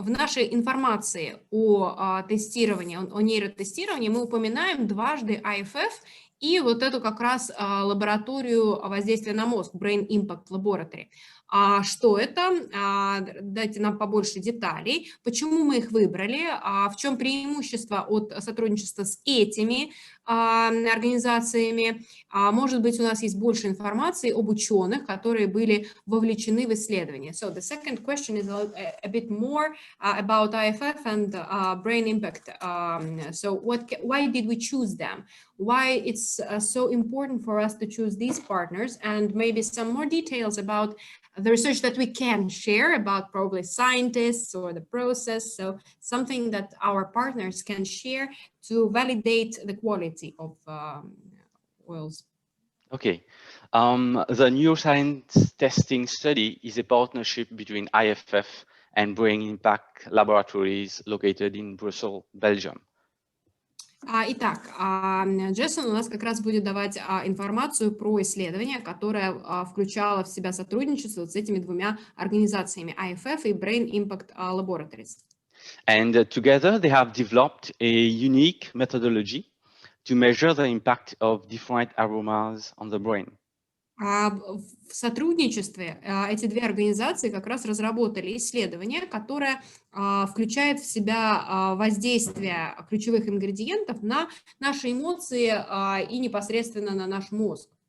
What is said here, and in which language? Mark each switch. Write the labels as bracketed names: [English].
[Russian] В нашей информации о тестировании, о нейротестировании мы упоминаем дважды IFF и вот эту как раз лабораторию воздействия на мозг, Brain Impact Laboratory. Что это? Дайте нам побольше деталей. Почему мы их выбрали? В чем преимущество от сотрудничества с этими организациями? Может быть, у нас есть больше информации об ученых, которые были вовлечены в исследование. [English] So the second question is a bit more about IFF and brain impact. So why did we choose them? Why it's so important for us to choose these partners, and maybe some more details about the research that we can share about probably scientists or the process. So something that our partners can share to validate the quality of oils. Okay. The neuroscience testing study is a partnership between IFF and Brain Impact Laboratories located in Brussels, Belgium. [Russian] Итак, Джессен у нас как раз будет давать информацию про исследование, которое включало в себя сотрудничество с этими двумя организациями, IFF и Brain Impact Laboratories. [English] And together they have developed a unique methodology to measure the impact of different aromas on the brain. [Russian] В сотрудничестве эти две организации как раз разработали исследование, которое включает в себя воздействие ключевых ингредиентов на наши эмоции и непосредственно на наш мозг.